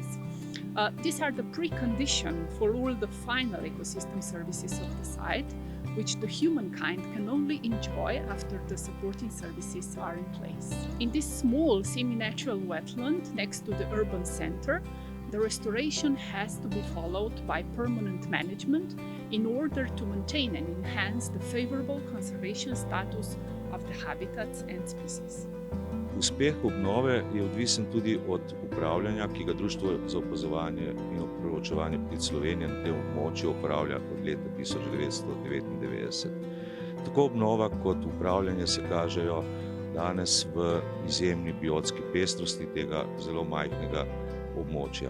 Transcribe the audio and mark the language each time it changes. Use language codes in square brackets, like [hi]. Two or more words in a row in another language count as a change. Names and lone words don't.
[en] These are the precondition for all the final ecosystem services of the site, which the humankind can only enjoy after the supporting services are in place. In this small semi-natural wetland next to the urban center, the restoration has to be followed by permanent management in order to maintain and enhance the favorable conservation status of the habitats and species. [sl] Uspeh obnove je odvisen tudi od upravljanja, ki ga Društvo za opazovanje in proučevanje ptic Slovenije na tem območju upravlja od leta 1999. Tako obnova kot upravljanje se kažejo danes v izjemni biotski pestrosti tega zelo majhnega območja.